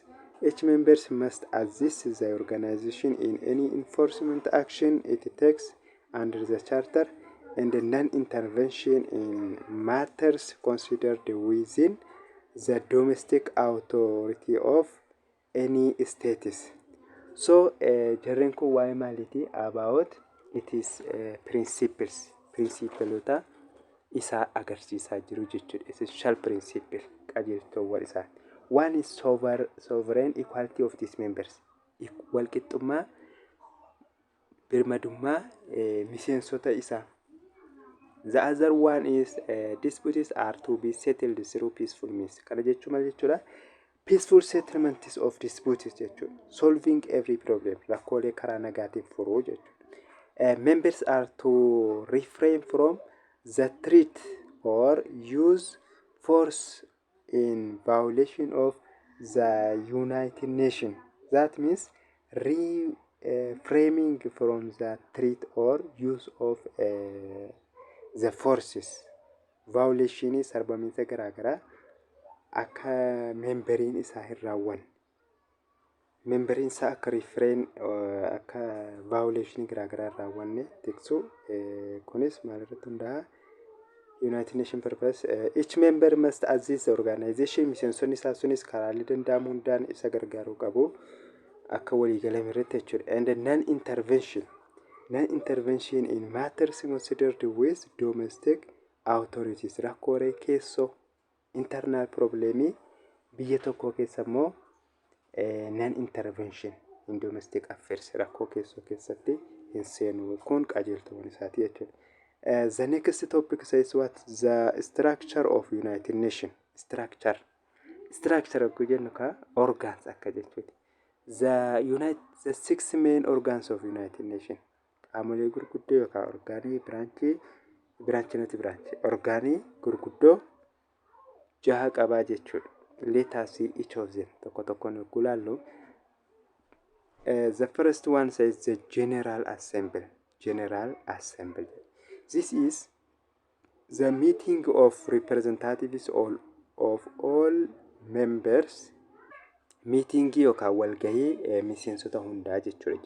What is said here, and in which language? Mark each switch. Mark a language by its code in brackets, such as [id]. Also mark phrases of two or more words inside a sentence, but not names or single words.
[en] Each member must assist the organization in any enforcement action it takes under the Charter, and non-intervention in matters considered within the domestic authority of any status. So, [om] jarreen kun waa'ee maaliiti? [en] About it is principles [om] isaa agarsiisaa jiru jechuudha. [en] Essential principle [om] qajeeltowwan isaa. [en] One is sovereign equality of these members. [om] Walqixxummaa birmadummaa miseensota isaa. [en] The other one is disputes are to be settled through peaceful means. [om] Kana jechuun maal jechuudha? [en] Peaceful settlements of disputes [om] jechuudha. [en] Solving every problem. [om] Rakkoolee karaa nagaatiin furuu jechuudha. [en] Members are to refrain from the threat or use force in violation of the United Nations. That means reframing from the threat or use of the forces. Violation is [om] sarbamiinsa garaagaraa akka memberiin isaa hin raawwanne. Memberiin isaa akka refrain akka violation garaagaraa hin raawwanne tiksuu kunis maalirratti hundaa'a? [en] United Nations purpose. Each member must assist the organization. [om] Miseensonni isaa sunis karaalee danda'amu hundaan isa gargaaruu qabu akka waliigalame irratti jechuudha. [en] And non-intervention in matters considered with domestic authorities. [om] Rakkoolee keessoo internal problemii biyya tokko keessa immoo [en] non-intervention in domestic affairs [om] rakkoo keessoo keessatti hin seenu kun qajeeltowwan isaati jechuudha. [en] The next topic says what? The structure of United Nations. [om] Structure akka jennu ka organs akka jechuudha. [en] The 6 main organs of United Nations. [om] Qaamolee gurguddoo yookaan orgaanii gurguddoo 6 qabaa jechuudha. [en] Let us see each of them. [om] Tokko tokkoon ilaallu. [en] The first one says the General Assembly. This is the meeting of representatives of all members. [om] Meeting yookaan walgahii miseensota hundaa jechuudha.